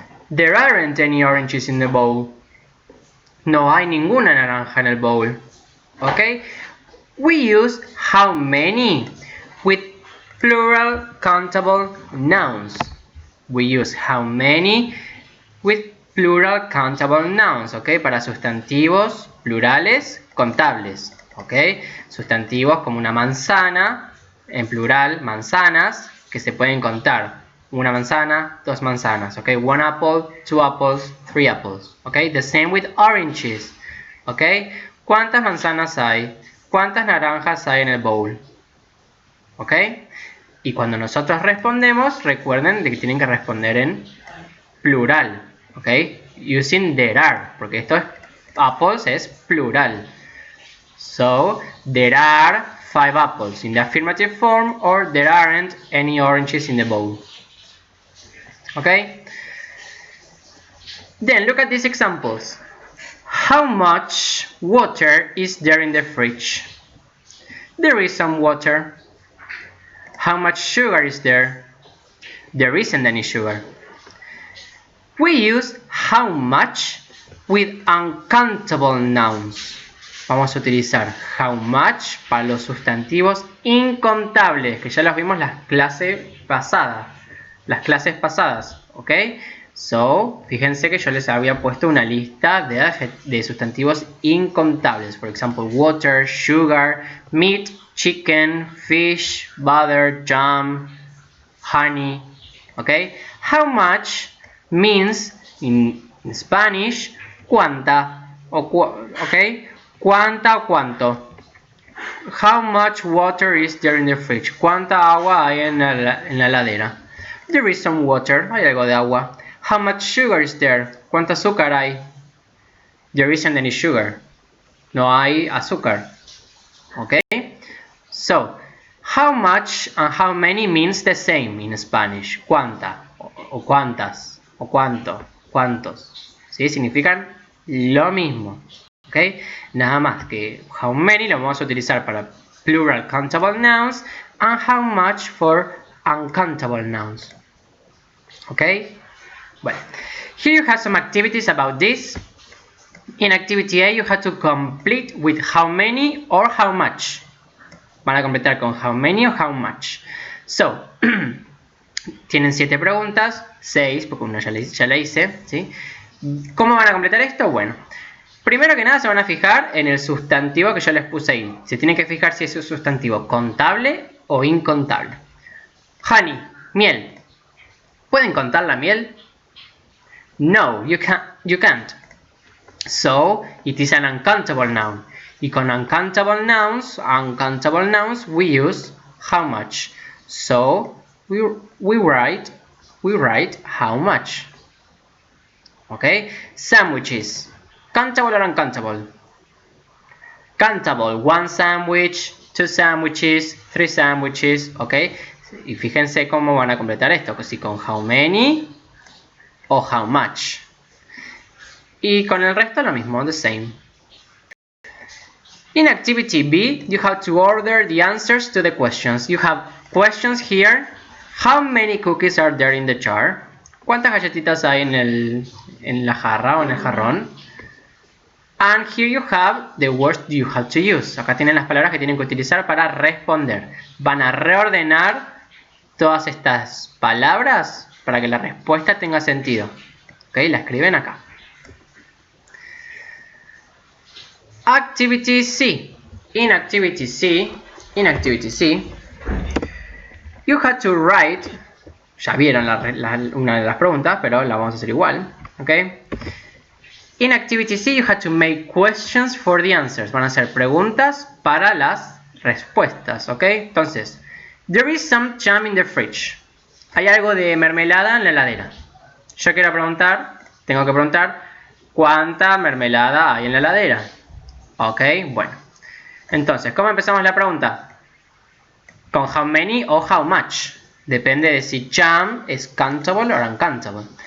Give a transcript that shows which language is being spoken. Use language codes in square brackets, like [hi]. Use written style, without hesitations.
[en] There aren't any oranges in the bowl. [es] No hay ninguna naranja en el bowl. [en] Okay? We use how many with plural countable nouns. We use how many with plural countable nouns, ¿ok? [es] Para sustantivos plurales contables, ¿ok? Sustantivos como una manzana, en plural, manzanas, que se pueden contar. Una manzana, 2 manzanas, ¿ok? [en] 1 apple, 2 apples, 3 apples, [es] ¿ok? [en] The same with oranges, ¿ok? [es] ¿Cuántas manzanas hay? ¿Cuántas naranjas hay en el bowl? ¿Ok? Y cuando nosotros respondemos, recuerden de que tienen que responder en plural, ¿ok? [en] Using there are, [es] porque esto es apples es plural. [en] So, there are 5 apples in the affirmative form, or there aren't any oranges in the bowl. Okay? Then look at these examples. How much water is there in the fridge? There is some water. How much sugar is there? There isn't any sugar. We use how much with uncountable nouns. [es] Vamos a utilizar [en] how much [es] para los sustantivos incontables, que ya los vimos las clases pasadas. ¿Ok? So, fíjense que yo les había puesto una lista de sustantivos incontables. Por ejemplo, water, sugar, meat, chicken, fish, butter, jam, honey. ¿Ok? [en] How much means in Spanish [es] cuánta, [en] ¿ok? [es] Cuánta o cuánto. [en] How much water is there in the fridge? [es] ¿Cuánta agua hay en la heladera? [en] There is some water. [es] Hay algo de agua. [en] How much sugar is there? [es] ¿Cuánto azúcar hay? [en] There isn't any sugar. [es] No hay azúcar. [en] Okay? So, how much and how many means the same in Spanish. [es] Cuánta o cuántas o cuánto, cuántos. ¿Sí? Significan lo mismo. Okay? Nada más que how many lo vamos a utilizar para [en] plural countable nouns and how much for uncountable nouns. [es] Okay? [en] Well, here you have some activities about this. In activity A you have to complete with how many or how much. [es] Van a completar con [en] how many [es] o [en] how much. [es] So, tienen 7 preguntas, 6 porque una ya la hice, ¿sí? ¿Cómo van a completar esto? Bueno, primero que nada se van a fijar en el sustantivo que yo les puse ahí. Se tienen que fijar si es un sustantivo contable o incontable. Honey, miel. ¿Pueden contar la miel? [en] No, you can't. So, it is an uncountable noun. [es] Y con [en] uncountable nouns, we use how much. So, we write how much. Okay? Sandwiches. Countable or uncountable? Countable. 1 sandwich, 2 sandwiches, 3 sandwiches. Okay? [es] Y fíjense cómo van a completar esto. Si con [en] how many [es] o [en] how much. [es] Y con el resto lo mismo, [en] the same. In activity B, you have to order the answers to the questions. You have questions here. How many cookies are there in the jar? [es] ¿Cuántas galletitas hay en la jarra o en el jarrón? [en] And here you have the words you have to use. [es] Acá tienen las palabras que tienen que utilizar para responder. Van a reordenar todas estas palabras para que la respuesta tenga sentido. ¿Ok? La escriben acá. Activity C. [en] In activity C, you have to write. [es] Ya vieron una de las preguntas, pero la vamos a hacer igual. ¿Ok? [en] In activity C, you had to make questions for the answers. [es] Van a ser preguntas para las respuestas, ¿ok? [en] Entonces, there is some jam in the fridge. [es] Hay algo de mermelada en la heladera. Yo quiero preguntar, tengo que preguntar, ¿cuánta mermelada hay en la heladera? ¿Ok? Bueno. Entonces, ¿cómo empezamos la pregunta? ¿Con [en] how many [es] o [en] how much? [es] Depende de si jam es countable o uncountable.